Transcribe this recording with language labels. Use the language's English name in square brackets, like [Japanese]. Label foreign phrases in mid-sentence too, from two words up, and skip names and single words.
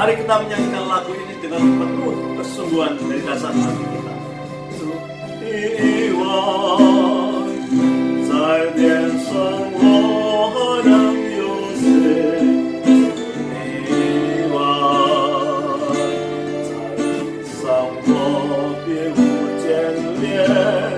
[Indonesian] kita menyanyikan lagu ini dengan penuh kesungguhan dari dasar hati kita. [Chinese] 主，在天上我能有谁？你在地上我别无眷恋。